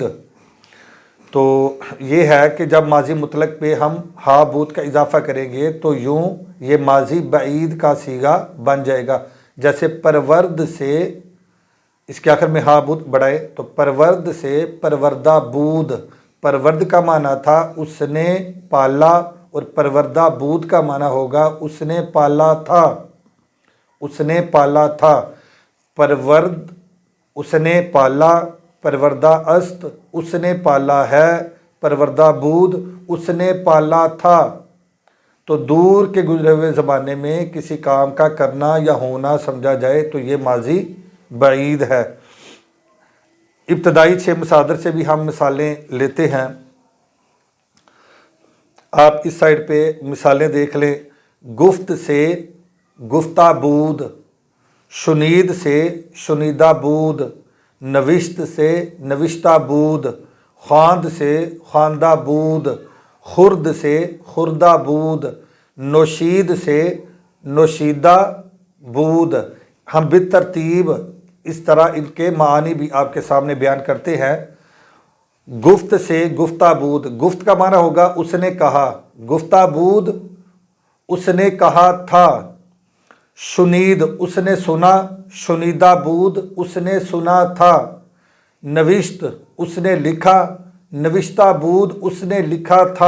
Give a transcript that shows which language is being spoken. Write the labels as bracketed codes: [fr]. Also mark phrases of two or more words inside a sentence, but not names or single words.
[ur] تو یہ ہے کہ جب ماضی مطلق پہ ہم [fa] ہا بود [ur] کا اضافہ کریں گے تو یوں یہ ماضی بعید کا صیغہ بن جائے گا۔ جیسے پرورد سے، اس کے آخر میں [fa] ہا بود [ur] بڑھائے تو پرورد سے [fa] پروردہ بود، [ur] پرورد کا معنی تھا اس نے پالا، اور [fa] پروردہ بود [ur] کا معنی ہوگا اس نے پالا تھا، اس نے پالا تھا۔ پرورد اس نے پالا، [fa] پروردہ است [ur] اس نے پالا ہے، [fa] پروردہ بود [ur] اس نے پالا تھا۔ تو دور کے گزرے ہوئے زمانے میں کسی کام کا کرنا یا ہونا سمجھا جائے تو یہ ماضی بعید ہے۔ ابتدائی 6 مصادر سے بھی ہم مثالیں لیتے ہیں۔ آپ اس سائڈ پہ مثالیں دیکھ لیں۔ [fa] گفت سے گفتہ بود، شنید سے شنیدہ بود، نوشت سے نوشتہ بود، خواند سے خواندہ بود، خرد سے خردہ بود، نوشید سے نوشیدہ بود۔ [ur] ہم بالترتیب اس طرح ان کے معانی بھی آپ کے سامنے بیان کرتے ہیں۔ گفت سے [fa] گفتہ بود، [ur] گفت کا معنی ہوگا اس نے کہا، [fa] گفتہ بود [ur] اس نے کہا تھا، شنید اس نے سنا، [fa] شنیدہ بود [ur] اس نے سنا تھا، نوشت اس نے لکھا، [fa] نوشتہ بود [ur] اس نے لکھا تھا۔